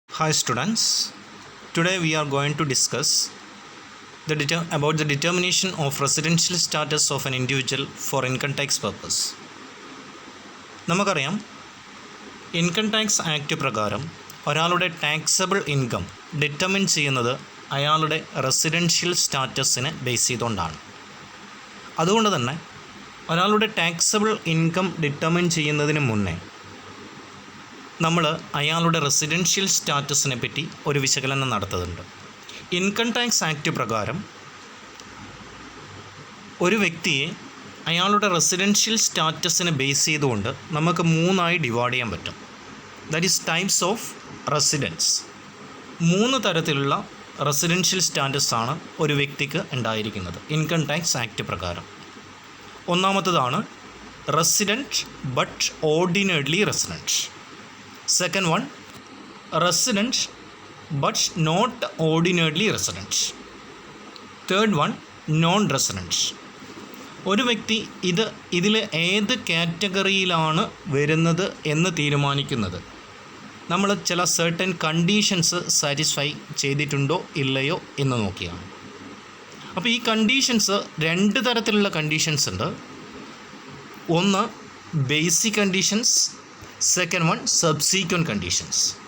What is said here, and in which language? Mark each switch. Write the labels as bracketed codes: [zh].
[en] Hi students, today we are going to discuss about the determination of residential status of an individual for income tax purpose. [ml] നമുക്കറിയാം, income tax act പ്രകാരം ഒരാളുടെ taxable income determine ചെയ്യുന്നത് അയാളുടെ residential സ്റ്റാറ്റസിനെ base ചെയ്തുകൊണ്ടാണ്. അതുകൊണ്ട് തന്നെ ഒരാളുടെ taxable income determine ചെയ്യുന്നതിന് മുന്നേ നമ്മൾ അയാളുടെ റെസിഡൻഷ്യൽ സ്റ്റാറ്റസിനെ പറ്റി ഒരു വിശകലനം നടത്തുന്നുണ്ട്. ഇൻകം ടാക്സ് ആക്ട് പ്രകാരം ഒരു വ്യക്തിയെ അയാളുടെ റെസിഡൻഷ്യൽ സ്റ്റാറ്റസിനെ ബേസ് ചെയ്തുകൊണ്ട് നമുക്ക് മൂന്നായി ഡിവൈഡ് ചെയ്യാൻ പറ്റും. [en] That is types of residence. [ml] 3 തരത്തിലുള്ള റെസിഡൻഷ്യൽ സ്റ്റാറ്റസാണ് ഒരു വ്യക്തിക്ക് ഉണ്ടായിരിക്കുന്നത് ഇൻകം ടാക്സ് ആക്ട് പ്രകാരം. ഒന്നാമത്തതാണ് [en] Resident but ordinarily resident. Second one, resident but not ordinarily resident. Third one, non-resident. [ml] ഒരു വ്യക്തി ഇതിൽ ഏത് കാറ്റഗറിയിലാണ് വരുന്നത് എന്ന് തീരുമാനിക്കുന്നത് നമ്മൾ ചില സർട്ടൻ കണ്ടീഷൻസ് സാറ്റിസ്ഫൈ ചെയ്തിട്ടുണ്ടോ ഇല്ലയോ എന്ന് നോക്കിയാണ്. അപ്പോൾ ഈ കണ്ടീഷൻസ് 2 തരത്തിലുള്ള കണ്ടീഷൻസ് ഉണ്ട്. ഒന്ന് basic conditions, second one subsequent conditions.